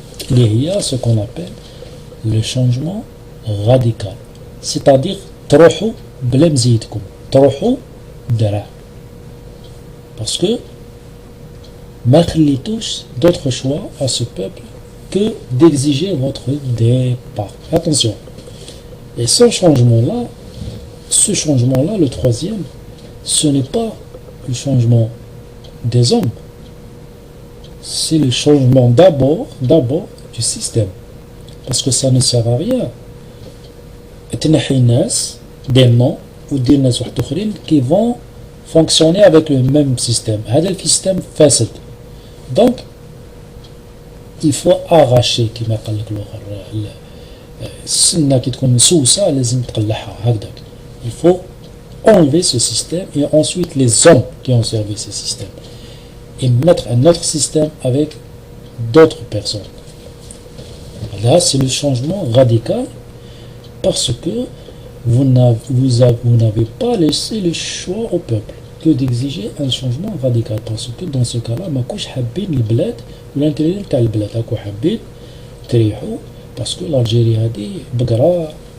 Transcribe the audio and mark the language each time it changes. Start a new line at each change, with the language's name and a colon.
Arabic: اللي هي
French: ce qu'on appelle le changement radical c'est-à-dire
Arabic: تروحوا بلا مزيدكم تروحوا درع
French: parce que
Arabic: ما خليتوش
French: d'autre choix à ce peuple que d'exiger votre départ. Attention. Et ce changement-là, le troisième, ce n'est pas le changement des hommes. C'est le changement d'abord du système. Parce que ça ne sert à rien.
Arabic: تنحي الناس
French: des noms ou des
Arabic: ناس واحد اخرين
French: qui vont fonctionner avec le même système.
Arabic: هذا السيستم فاسد.
French: Donc il faut arracher
Arabic: كما قال لك الاخر السنه كي تكون مسوسه لازم تقلعها هكذاك.
French: Il faut enlever ce système et ensuite les hommes qui ont servi ce système et mettre un autre système avec d'autres personnes. Là c'est le changement radical parce que vous n'avez pas laissé le choix au peuple que d'exiger un changement radical parce que dans ce cas-là
Arabic: ما كوش حابين البلاد ولا الانتريور تاع البلاد هاكو حابين تريحوا باسكو الجيري هذه بقره